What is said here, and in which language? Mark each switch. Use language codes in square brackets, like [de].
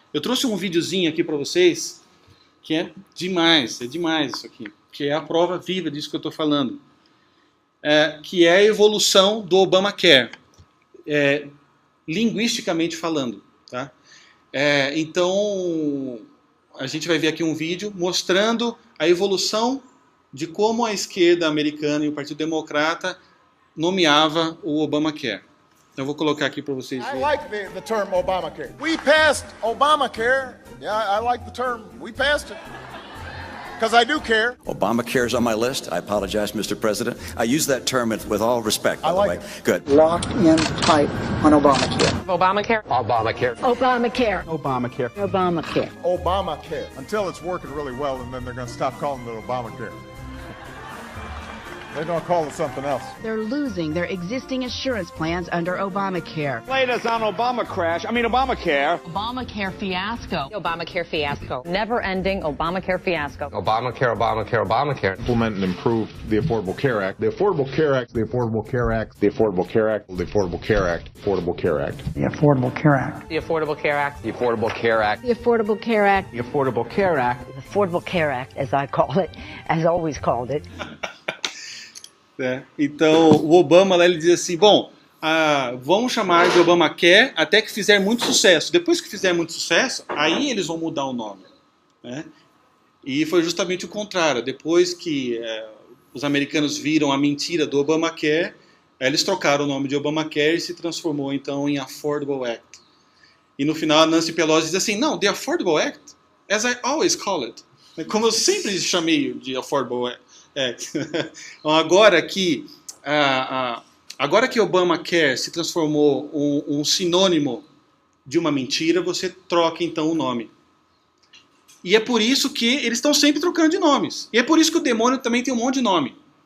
[pt] Eu trouxe um videozinho aqui para vocês, que é demais isso aqui, que é a prova viva disso que eu estou falando, que é a evolução do Obamacare, linguisticamente falando, tá? Então, a gente vai ver aqui um vídeo mostrando a evolução de como a esquerda americana e o Partido Democrata nomeava o Obamacare. Então, eu vou colocar aqui para vocês verem. [en] I like the term Obamacare. We passed Obamacare. Yeah, I like the term. We passed it. Because I do care. Obamacare is on my list. I apologize, Mr. President. I use that term with all respect, by the way. Good. Lock in tight on Obamacare. Obamacare. Obamacare. Obamacare. Obamacare. Obamacare. Obamacare. Until it's working really well, and then they're going to stop calling it Obamacare. They're going to call it something else. They're losing their existing insurance plans under Obamacare. Latest on Obamacare. Obamacare fiasco. Obamacare fiasco. Never-ending Obamacare fiasco. Obamacare. Implement and improve the Affordable Care Act. The Affordable Care Act. The Affordable Care Act. The Affordable Care Act. The Affordable Care Act. Affordable Care Act. The Affordable Care Act. The Affordable Care Act. The Affordable Care Act. The Affordable Care Act. The Affordable Care Act. The Affordable Care Act, as I call it, as always called it. [pt] Então, o Obama lá, ele diz assim, bom, vamos chamar de Obamacare até que fizer muito sucesso. Depois que fizer muito sucesso, aí eles vão mudar o nome, né? E foi justamente o contrário. Depois que os americanos viram a mentira do Obamacare, eles trocaram o nome de Obamacare e se transformou então em Affordable Act. E no final a Nancy Pelosi diz assim, não, [en] the Affordable Act, as I always call it. [pt] Como eu sempre chamei de Affordable Act. Então, agora que Obamacare se transformou um sinônimo de uma mentira, você troca então o nome. E é por isso que eles estão sempre trocando de nomes. E é por isso que o demônio também tem um monte de nome.